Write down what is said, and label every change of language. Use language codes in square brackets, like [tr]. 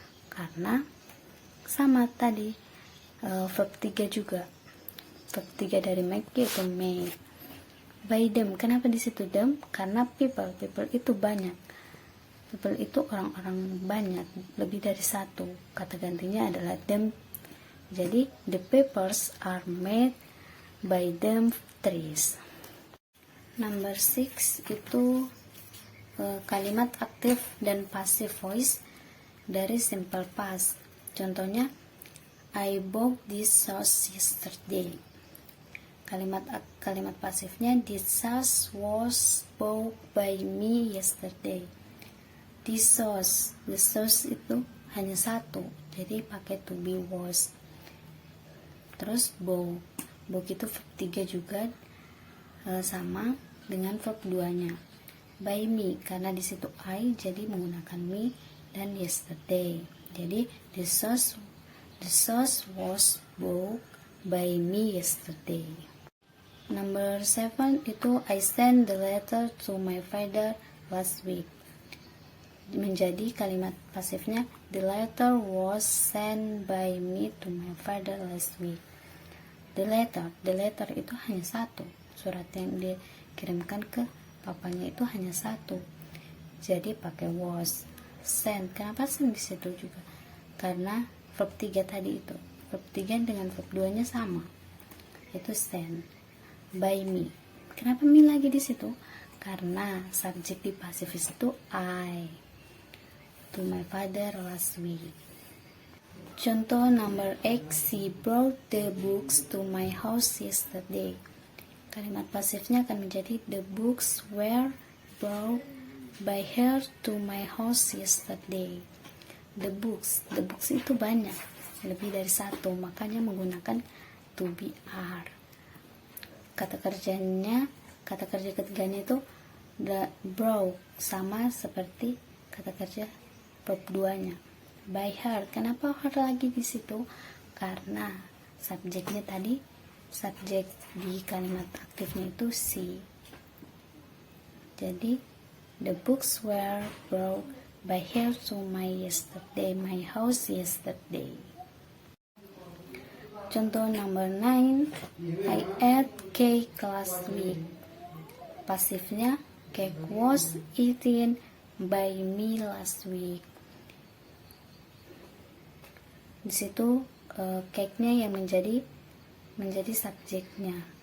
[id] Karena sama tadi verb 3 juga. Verb 3 dari make yaitu made. [en] By them, [id] kenapa di situ them? Karena people itu banyak. People itu orang-orang banyak, lebih dari satu. Kata gantinya adalah them. [en] Jadi the papers are made by them trees. [id] Number 6 itu kalimat aktif dan passive voice dari simple past. Contohnya, [en] I bought this sauce yesterday. [id] Kalimat pasifnya, [en] this sauce was bought by me yesterday. This sauce, the sauce [id] itu hanya satu, jadi pakai [en] to be was. [id] Terus bought itu verb 3 juga, sama dengan verb 2-nya. [en] By me, [id] karena di situ I, jadi menggunakan me dan yesterday. [en] Jadi the sauce was bought by me yesterday. Number 7 itu I sent the letter to my father last week. [id] Menjadi kalimat pasifnya, [en] the letter was sent by me to my father last week. The letter [id] itu hanya satu. Surat yang dikirimkan ke papanya itu hanya satu. Jadi pakai was. Send, kenapa send di situ juga? Karena verb 3 tadi itu. Verb 3 dengan verb 2-nya sama. Itu send. [en] By me. [id] Kenapa me lagi di situ? Karena subjek di pasifis itu I. [en] To my father last week. [id] Contoh [en] number 8, she brought the books to my house yesterday. [id] Kalimat pasifnya akan menjadi [en] the books were brought by her to my house yesterday. The books [id] itu banyak, lebih dari satu, makanya menggunakan to be are. Kata kerja ketiganya itu the brought, sama seperti kata kerja verb 2-nya. [en] By her, [id] kenapa her lagi di situ? Karena subjeknya tadi, subjek di kalimat aktifnya itu she. [en] Jadi the books were brought by her to my house yesterday. [id] Contoh [en] number 9, I ate cake last week. [id] Pasifnya, [en] cake was eaten by me last week. [id] Di situ cake-nya yang menjadi subjeknya.